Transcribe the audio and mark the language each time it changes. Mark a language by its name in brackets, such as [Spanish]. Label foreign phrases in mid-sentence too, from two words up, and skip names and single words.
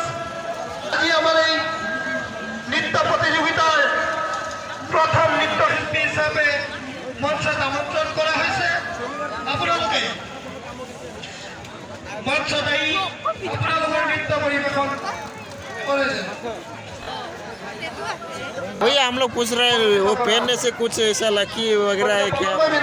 [Assamese] আজি আমাৰ এই নৃত্য প্ৰতিযোগিতাৰ প্ৰথম নৃত্যশিল্পী হিচাপে মঞ্চত আমন্ত্ৰণ কৰা হৈছে। আপোনালোকে মঞ্চত আহি আপোনালোকৰ নৃত্য পৰিৱেশন কৰে। [Hindi] भैया हम लोग पूछ रहे हैं वो पहनने से कुछ ऐसा लकी वगैरह है क्या?